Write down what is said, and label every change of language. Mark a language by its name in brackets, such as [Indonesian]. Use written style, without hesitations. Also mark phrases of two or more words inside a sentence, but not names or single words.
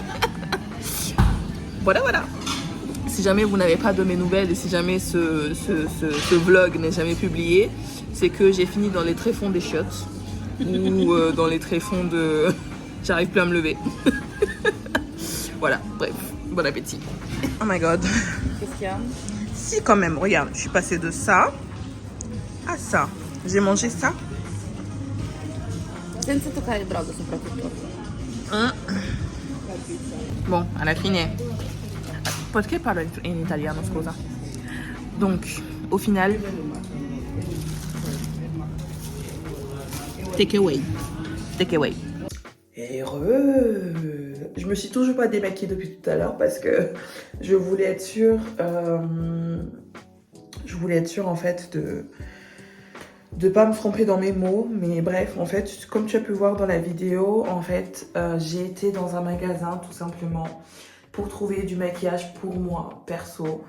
[French] Voilà. Si jamais vous n'avez pas de mes nouvelles et si jamais ce vlog n'est jamais publié, c'est que j'ai fini dans les tréfonds des chiottes ou dans les tréfonds de... J'arrive plus à me lever. Voilà, bref, bon appétit. [English] Oh my god. [French] Qu'est-ce qu'il y a? Si quand même, regarde, je suis passée de ça à ça. J'ai mangé ça. [Italian] Senza toccare il brodo soprattutto. Bon, alla fine. Perché parlo in italiano, scusa? [French] Donc, au final, [English] take away. [French] Je me suis toujours pas démaquillée depuis tout à l'heure parce que je voulais être sûre, en fait de pas me tromper dans mes mots. Mais bref, en fait, comme tu as pu voir dans la vidéo, en fait, j'ai été dans un magasin tout simplement pour trouver du maquillage pour moi, perso.